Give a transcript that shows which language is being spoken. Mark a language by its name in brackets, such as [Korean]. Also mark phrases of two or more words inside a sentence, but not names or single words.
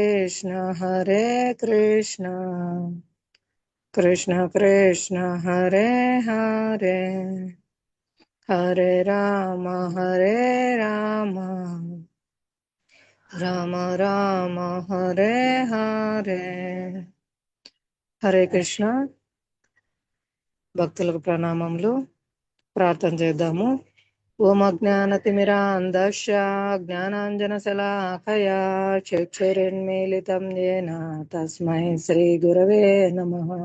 [Sanskrit] कृष्ण कृष्ण कृष्ण हरे हरे हरे राम राम राम हरे हरे హరే కృష్ణ. [Telugu] భక్తులకు ప్రణామములు. ప్రార్థన చేద్దాము. [Sanskrit] ఓం అజ్ఞానతిమిరాంధస్య జ్ఞానాంజనశలాకయా చక్షురున్మీలితం యేన తస్మై శ్రీ గురవే నమః.